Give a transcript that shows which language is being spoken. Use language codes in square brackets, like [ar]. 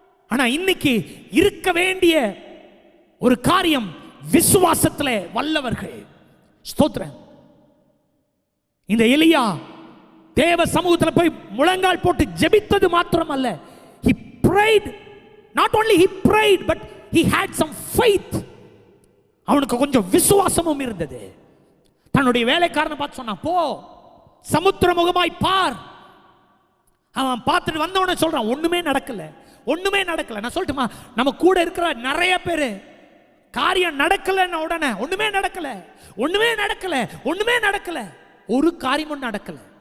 [ta] ஆனா இன்னைக்கு இருக்க வேண்டிய ஒரு காரியம் விசுவாசத்திலே வல்லவர்கள். ஸ்தோத்திரம். இந்த எலியா தேவ சமூகத்தில் போய் முழங்கால் போட்டு ஜெபித்தது மாத்திரம் அல்ல, [en] he prayed. not only he prayed but he had some faith. [ta] அவனுக்கு கொஞ்சம் விசுவாசமும் இருந்தது. தன்னுடைய வேலைக்காரனை பார்த்து சொன்னான், போ சமுத்திர முகமாய் பார். அவன் பார்த்துட்டு வந்தவன சொல்றான், ஒண்ணுமே நடக்கல, ஒண்ணுமே நடக்கல. நான் சொல்லட்டுமா, நம்ம கூட இருக்கிற நிறைய பேரு காரியம் நடக்கலன்னு உடனே ஒண்ணுமே நடக்கல, ஒண்ணுமே நடக்கல, ஒண்ணுமே நடக்கல, ஒரு காரியமும் நடக்கல.